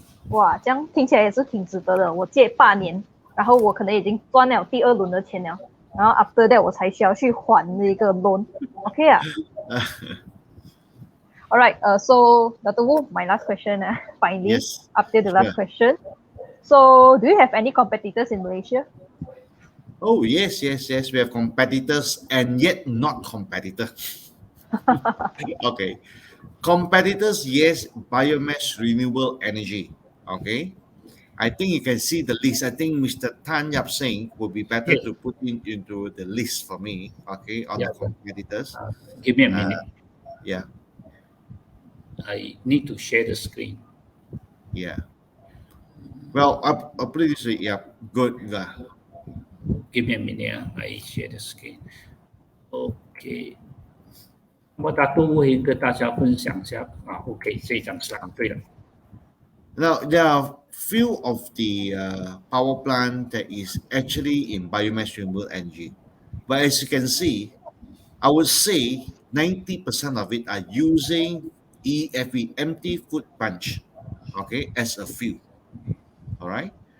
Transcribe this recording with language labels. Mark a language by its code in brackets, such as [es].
[zh] 哇，这样听起来也是挺值得的。我借8年，然后我可能已经赚了第2轮的钱了，然后 after that 我才需要去还那个 loan。OK 啊？ All right. [en] So Dr. Wu, my last question. Finally, Yes. update the last question. So, do you have any competitors in Malaysia? Oh, yes. We have competitors and yet not competitors. Okay. Competitors, yes, biomass renewable energy. Okay. I think you can see the list. I think Mr. Tan Yap Seng would be better to put into the list for me, okay, on the competitors. Give me a minute. Yeah. I need to share the screen. Yeah. Well, I'll put it this way. Yeah, good. Give me a minute. I share the screen. OK。 [zh] 那么大都会跟大家分享一下啊。 OK， 这张是对了。 [en] Now, there are few of the power plant that is actually in biomass renewable energy. But as you can see, I would say 90% of it are using EFE, empty food bunch, okay, as a fuel. All right.